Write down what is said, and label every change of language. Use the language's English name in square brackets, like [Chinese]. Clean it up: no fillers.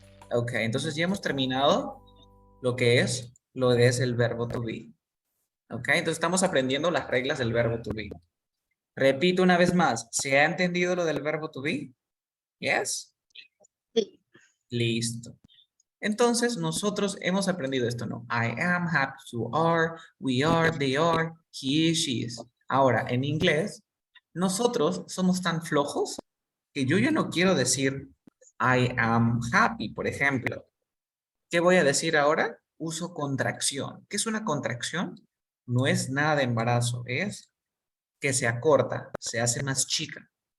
[Spanish] Ok, entonces ya hemos terminado lo que es el verbo to be. Ok, entonces estamos aprendiendo las reglas del verbo to be. Repito una vez más. ¿Se ha entendido lo del verbo to be? [English] Yes. [Spanish] Sí. Listo. Entonces, nosotros hemos aprendido esto, ¿no? [English] I am, happy, you are, we are, they are, he is, she is. [Spanish] Ahora, en inglés, nosotros somos tan flojos que yo ya no quiero decir [English] I am happy, [Spanish] por ejemplo. ¿Qué voy a decir ahora? Uso contracción. ¿Qué es una contracción? No es nada de embarazo, es que se acorta, se hace más chica.